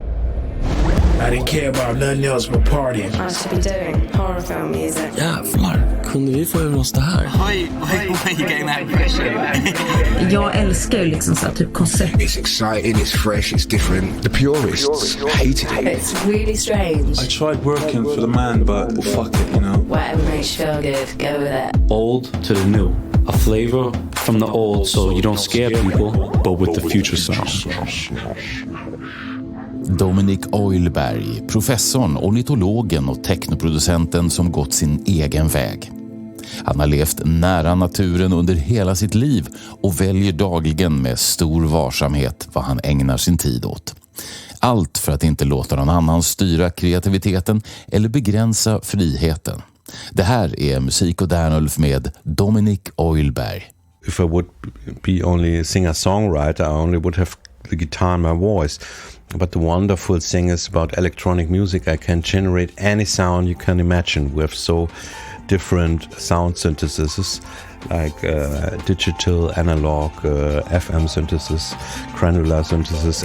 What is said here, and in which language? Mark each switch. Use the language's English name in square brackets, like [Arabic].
[English] I didn't care about nothing else but partying. I should be doing horror film music. [Swedish] Jävlar, kunde vi få över oss det här? [English] Why you getting that impression? [Swedish] Jag älskar ju liksom så här, typ koncept. [English] It's exciting, it's fresh, it's different. The purists hated it. It's really strange. I tried working for the man, but fuck it, you know. Whatever makes you feel good, go with it. Old to the new. A flavor from the old so you don't scare people, but with the future sound. [Swedish] Dominik Eulberg, professorn, ornitologen och technoproducenten som gått sin egen väg. Han har levt nära naturen under hela sitt liv och väljer dagligen med stor varsamhet vad han ägnar sin tid åt. Allt för att inte låta någon annan styra kreativiteten eller begränsa friheten. Det här är Musik Dernulf med Dominik Eulberg. [English] If I would be only singer-songwriter, I only would have the guitar and my voice. But the wonderful thing is about electronic music, I can generate any sound you can imagine. We have so different sound syntheses, like digital, analog, FM synthesis, granular synthesis.